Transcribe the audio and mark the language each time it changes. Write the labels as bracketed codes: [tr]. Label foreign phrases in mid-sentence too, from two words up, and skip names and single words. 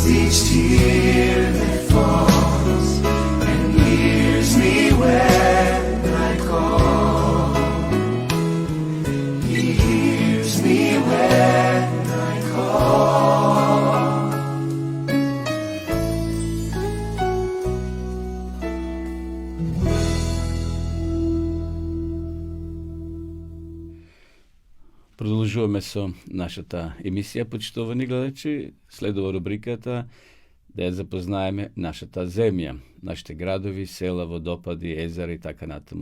[en] each tear that falls and hears me when I call. He hears me when I call. [mk] Продолжуваме со нашата емисија, почитувани гледачи. Следува рубриката да ја запознаеме нашата земја, нашите градови, села, водопади, езера и така натаму.